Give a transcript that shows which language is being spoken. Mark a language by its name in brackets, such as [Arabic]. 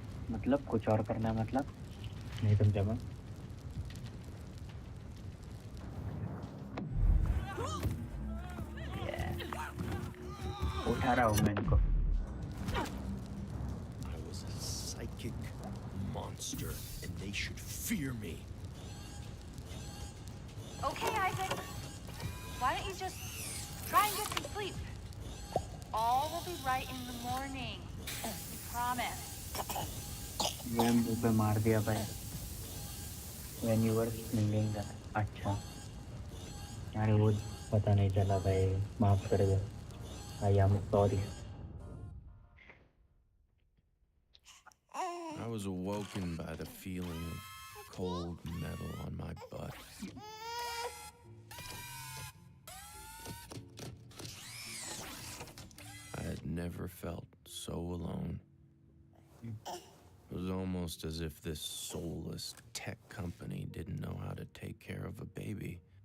[Hindi] मतलब कुछ और करना है मतलब नहीं समझा मैं उठा रहा हूँ मैं इनको [English] I was a psychic monster and they should fear me. Okay, Isaac. Why don't you just try and get some sleep? All will be right in the morning. We promise. [Hindi] ये मुंह पे मार दिया भाई [English] when you were singing that [Hindi] अच्छा अरे वो पता नहीं चला भाई माफ कर दे [English] I am sorry I was awoken by the feeling of cold metal on my butt. I had never felt so alone. It was almost as if this soulless tech company didn't know how to take care of a baby.